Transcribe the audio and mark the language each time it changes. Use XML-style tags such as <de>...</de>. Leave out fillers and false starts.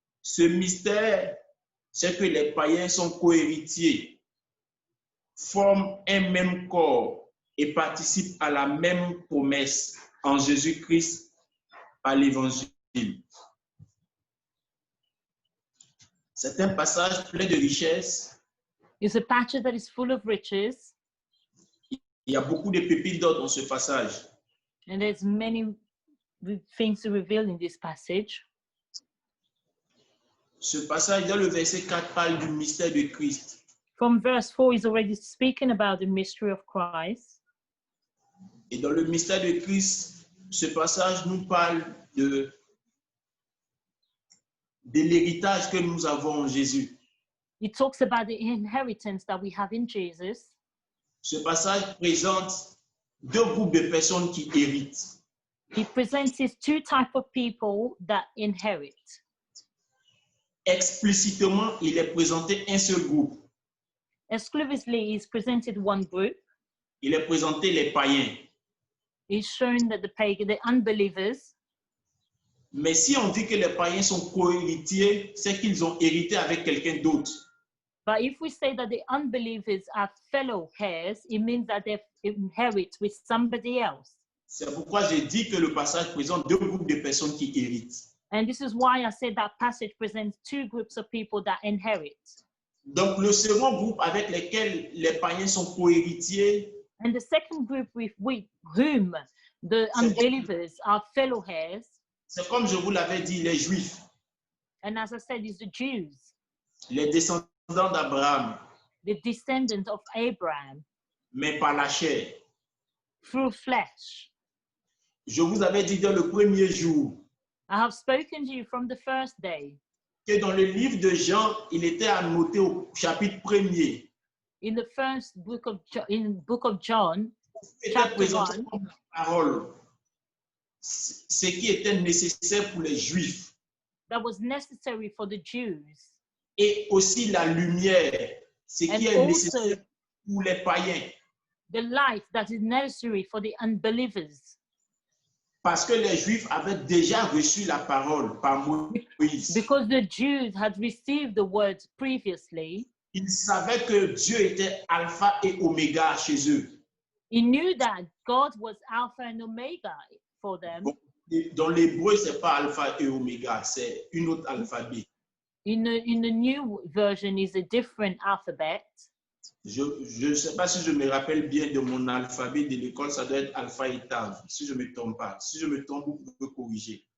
<fr>Ce mystère, c'est que les païens sont cohéritiers, forment un même corps et participent à la même promesse en Jésus-Christ par l'Évangile. C'est un passage plein de richesses.</fr> <en>It's a passage that is full of riches,</en> <fr>Il y a beaucoup de pépites d'or dans ce passage.</fr> <en>and there's many things to reveal in this passage.</en> <fr>Ce passage, dans le verset 4, parle du mystère de Christ.</fr> <en>From verse 4 is already speaking about the mystery of Christ.</en> <fr>Et dans le mystère de Christ, ce passage nous parle de l'héritage que nous avons en Jésus.</fr> <en>It talks about the inheritance that we have in Jesus.</en> <fr>Ce passage présente deux groupes de personnes qui héritent.</fr> <en>He presents his two types of people that inherit.</en> <fr>Explicitement, il est présenté un seul groupe.</fr> <en>Exclusively, he's presented one group.</en> <fr>Il est présenté les païens.</fr> <en>He's shown that the unbelievers.</en> <fr>Mais si on dit que les païens sont co-héritiers, c'est qu'ils ont hérité avec quelqu'un d'autre.</fr> <en>But if we say that the unbelievers are fellow heirs, it means that they inherit with somebody else.</en> <fr>C'est pourquoi j'ai dit que le passage présente deux groupes de personnes qui héritent.</fr> <en>And this is why I said that passage presents two groups of people that inherit.</en> <fr>Donc le second groupe avec lequel les païens sont co-héritiers,</fr> <en>And the second group with whom the unbelievers are fellow heirs,</en> <fr>c'est comme je vous l'avais dit, les Juifs,</fr> <en>and as I said, is the Jews,</en> <fr>les descendants d'Abraham,</fr> <en>the descendant of Abraham,</en> <fr>mais par la chair.</fr> <en>through flesh.</en> <fr>Je vous avais dit dans le premier jour</fr> <en>I have spoken to you from the first day.</en> <fr>que dans le livre de Jean, il était annoté au chapitre 1er.</fr> <en>In the first book of book of John,</en> <fr>Était</fr> <en>chapter</en> <fr>présenté</fr> <en>1,</en> <fr>comme parole, ce qui était nécessaire pour les Juifs,</fr> <en>that was necessary for the Jews,</en> <fr>et aussi la lumière, ce qui</fr> <en>and</en> <fr>est</fr> <en>also</en> <fr>nécessaire pour les païens.</fr> <en>the light that is necessary for the unbelievers.</en> <fr>Parce que les Juifs avaient déjà reçu la parole par Moïse.</fr> <en>Because the Jews had received the word previously,</en> <fr>Ils savaient que Dieu était alpha et oméga chez eux.</fr> <en>he knew that God was Alpha and Omega for them.</en> <fr>Dans l'hébreu, ce n'est pas alpha et oméga, c'est une autre alphabet.</fr> <en>In the new version is a different alphabet.</en> <fr>Je ne sais pas si je me rappelle bien de mon alphabet de l'école, ça doit être alpha et tav, si je ne me trompe pas. Si je me trompe, vous pouvez corriger.</fr>